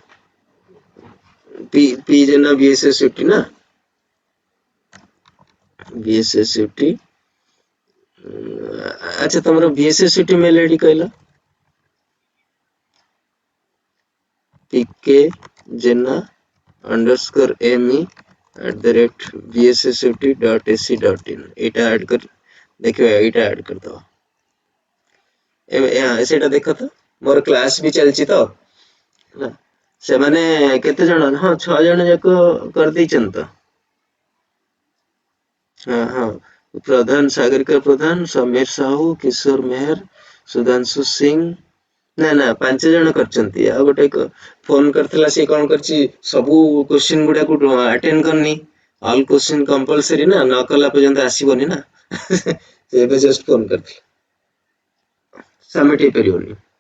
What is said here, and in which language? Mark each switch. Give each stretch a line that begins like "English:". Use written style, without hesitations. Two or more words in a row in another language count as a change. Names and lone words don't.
Odia: ପି ଜେନା ବିଏସଏସଟି ନା ବିଏସଏସଟି ଆଚ୍ଛା ତମର ବିଏସଏସଟି
English: mail id
Odia: କହିଲ ପିକେ ଜେନା
English: underscore me
Odia: @bssut.ac.in ଏଇଟା ଆଡ କରି ଦେଖିବା ଏଇଟା ଆଡ କରିଦବା ସେଇଟା ଦେଖ ତ ମୋର କ୍ଲାସ ବି ଚାଲିଛି ତ ହେଲା ସେମାନେ କେତେ ଜଣ ହଁ 6 ଜଣ ଯାକ କରିଦେଇଛନ୍ତି ତ ହଁ ପ୍ରଧାନ ସାଗରିକା ପ୍ରଧାନ ସମୀର ସାହୁ କିଶୋର ମେହର ସୁଧାଂଶୁ ସିଂ ନା 5 ଜଣ କରିଛନ୍ତି ଆଉ ଗୋଟେ ଫୋନ କରିଥିଲା ସେ କଣ କରିଛି ସବୁ କୋଶ୍ଚିନ୍ ଗୁଡାକୁ ଆଟେଣ୍ଡ କରିନି
English: all question compulsory
Odia: ନା ନ କଲା ପର୍ଯ୍ୟନ୍ତ ଆସିବନି ନା ସେ ଏବେ
English: just phone
Odia: କରିଥିଲା ସବମିଟ ହେଇପାରିବନି